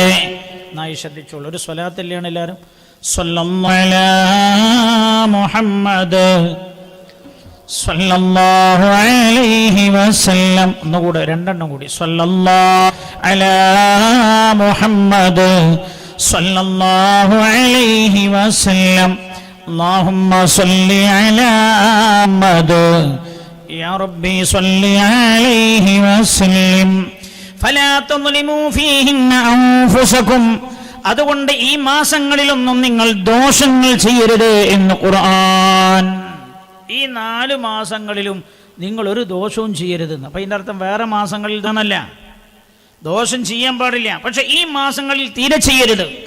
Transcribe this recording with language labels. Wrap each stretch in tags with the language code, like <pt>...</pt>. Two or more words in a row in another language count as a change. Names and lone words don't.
<ml>നായി ശ്രദ്ധിച്ചോളൂ, ഒരു സ്വലാത്തല്ലാണ് എല്ലാവരും</ml> <ar>صلى الله على محمد صلى الله عليه وسلم.</ar> <ml>ഒന്നുകൂടെ, 2 കൂടി.</ml> <ar>صلى الله على محمد صلى الله عليه وسلم. اللهم صل على محمد يا ربي صل عليه وسلم فلا تظلموا فيهن أنفسكم.</ar> <ml>അതുകൊണ്ട് ഈ മാസങ്ങളിലൊന്നും നിങ്ങൾ ദോഷങ്ങൾ ചെയ്യരുത് എന്ന് ഖുർആൻ. ഈ 4 മാസങ്ങളിലും നിങ്ങൾ ഒരു ദോഷവും ചെയ്യരുതെന്ന്. അപ്പം ഇതിൻ്റെ അർത്ഥം വേറെ മാസങ്ങളിൽ ഇതൊന്നല്ല, ദോഷം ചെയ്യാൻ പാടില്ല, പക്ഷെ ഈ മാസങ്ങളിൽ തീരെ ചെയ്യരുത്.</ml>